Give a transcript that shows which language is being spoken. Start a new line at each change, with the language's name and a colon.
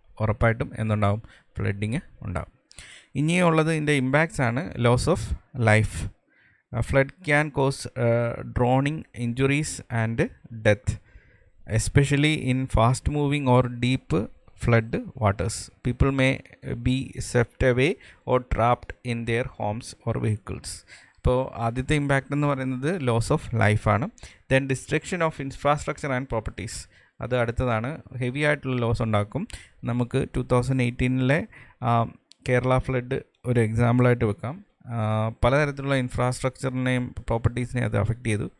Malayalam: ഉറപ്പായിട്ടും എന്തുണ്ടാവും, ഫ്ലഡിങ് ഉണ്ടാവും. ഇനിയുള്ളത് ഇതിൻ്റെ ഇമ്പാക്ട്സ് ആണ്.
English: Loss of life. Flood can cause drowning, injuries and death, especially in fast moving or deep flood waters. People may be swept away or trapped in their homes or vehicles.
Malayalam: അപ്പോൾ ആദ്യത്തെ impact എന്ന് പറയുന്നത് loss of ലൈഫാണ്.
English: then destruction of infrastructure and properties,
Malayalam: അത് അടുത്തതാണ്. Heavy ആയിട്ടുള്ള loss ഉണ്ടാക്കും. നമുക്ക് 2018 കേരള ഫ്ലഡ് ഒരു എക്സാമ്പിളായിട്ട് വെക്കാം. പലതരത്തിലുള്ള ഇൻഫ്രാസ്ട്രക്ചറിനെയും പ്രോപ്പർട്ടീസിനെയും അത് അഫക്റ്റ് ചെയ്തു.